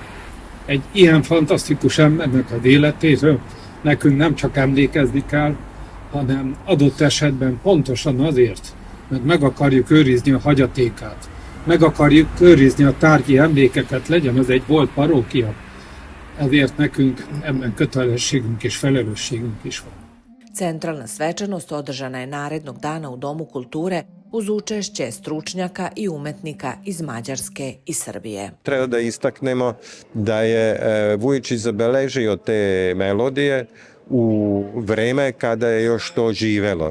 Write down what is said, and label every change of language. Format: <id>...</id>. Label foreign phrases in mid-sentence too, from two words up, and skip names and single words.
<hu>Egy ilyen fantasztikus embernek az életéről nekünk nem csak emlékezni kell, hanem adott esetben pontosan azért, mert meg akarjuk őrizni a hagyatékát, meg akarjuk őrizni a tárgyi emlékeket, legyen az egy volt parókia. Ezért nekünk ebben kötelességünk és felelősségünk is van.</hu> <sr>Centralna svečanost održana je narednog dana u Domu kulture uz učešće stručnjaka i umetnika iz Mađarske i Srbije. Treba da istaknemo da je Vujčić zabeležio te melodije u vreme kada je još to živelo,</sr>